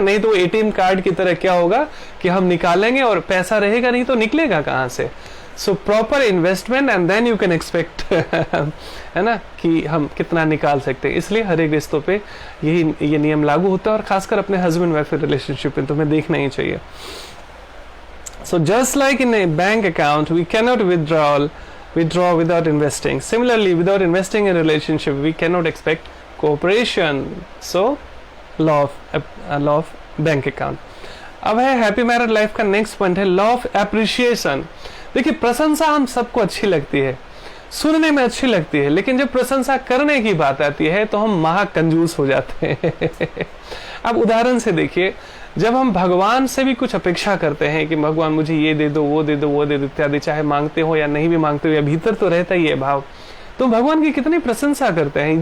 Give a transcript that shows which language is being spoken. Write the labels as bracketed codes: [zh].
[hi] नहीं तो ATM card की तरह क्या होगा कि हम निकालेंगे और पैसा रहेगा नहीं तो निकलेगा कहाँ से। [en] so proper investment and then you can expect, [hi] है ना, कि हम कितना निकाल सकते हैं। इसलिए हर एक रिश्तों पे ये नियम लागू होता है और खासकर अपने हस्बैंड वाइफ रिलेशनशिप में तो हमें देखना ही चाहिए। [en] So just like in a bank account, we cannot withdraw without investing. Similarly, without investing in a relationship, we cannot expect cooperation. So, law of bank account. [hi] अब है हैप्पी मैरिड लाइफ का next point है law of appreciation. देखिए, प्रशंसा हम सबको अच्छी लगती है, सुनने में अच्छी लगती है, लेकिन जब प्रशंसा करने की बात आती है तो हम महाकंजूस हो जाते हैं। अब उदाहरण से देखिए, जब हम भगवान से भी कुछ अपेक्षा करते हैं कि भगवान मुझे ये दे दो, वो दे दो, वो दे दो इत्यादि, चाहे मांगते हो या नहीं भी मांगते हो, या भीतर तो रहता ही है भाव, तो भगवान की कितनी प्रशंसा करते हैं।